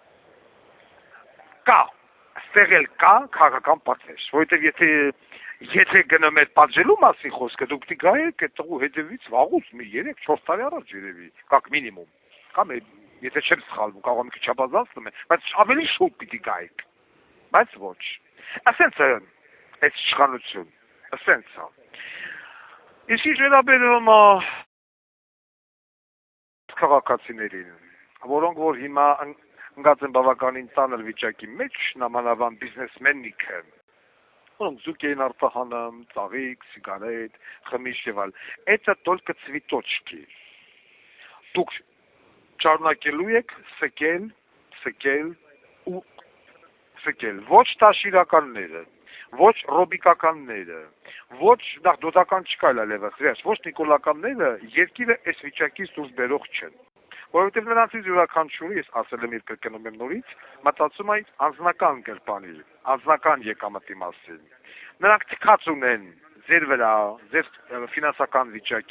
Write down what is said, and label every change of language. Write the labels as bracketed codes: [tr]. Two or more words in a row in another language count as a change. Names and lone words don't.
[hy] ստեղել կա քաղաքական պատվեր, որովհետև եթե գնում էր պատժելու մասին խոսքը, դուք պիտի գայեք այդ տղու հետևից վաղուց մի 3-4 տարի առաջ երևի, [ru] как минимум, [hy] կամ եթե չեմ սխալվում, կարող եմ քիչ չափազանցնում եմ, բայց ավելի շուտ պիտի գայեք, բայց ոչ, ասենց է այդ իշխանություն, ասենց է, իսկ ինչ վերաբերում քաղաքացիներին, որոնք որ հիմա ընկած են բավականին ծանր վիճակի մեջ, նամանավան բիզնեսմեննիքը, որոնք զուկ էին արտահանում, ծաղիկ, սիգարետ, խմիչք եւ այլ։ [ru] Это только цветочки։ [hy] Դուք շարունակելու եք սեկել ու սեկել։ Ոչ տաշիրականները, ոչ ռոբիկականները, ոչ դոտական չկա այլևս, ոչ նիկոլականները երկիրը այս վիճակից դուրս բերող չեն։ Որովհետև նրանցից յուրաքանչյուրը, ես ասել եմ իր կրկնում եմ նորից, մտածում է անձնական կերպանի, անձնական եկամտի մասին։ Նրանք թքած ունեն ձեր վրա, ձեր ֆինանսական վիճակի